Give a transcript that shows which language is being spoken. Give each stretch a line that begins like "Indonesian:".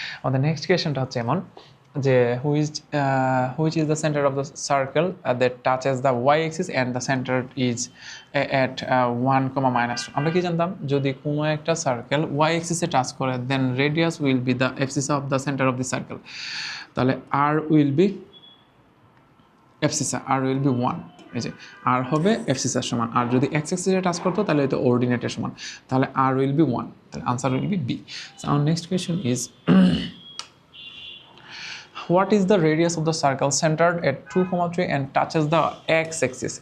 Bangla: আমাদের নেক্সট কোয়েশনটা হচ্ছে এমন যে
English: which is the center of the circle that touches the y axis and the center is at 1, -2।
Bangla: আমরা কি জানতাম, যদি কোনো একটা সার্কেল y axis এ টাচ করে
English: then radius will be the abscissa of the center of the circle,
Bangla: তাহলে
English: r will be abscissa, r will be 1।
Bangla: এই যে r হবে abscissa সমান, আর যদি x axis এ টাচ করতো তাহলে এটা অর্ডিনেটের সমান, তাহলে
English: r will be 1,
Bangla: তাহলে answer will be b।
English: So our next question is what is the radius of the circle centered at 2, 3 and touches the x axis?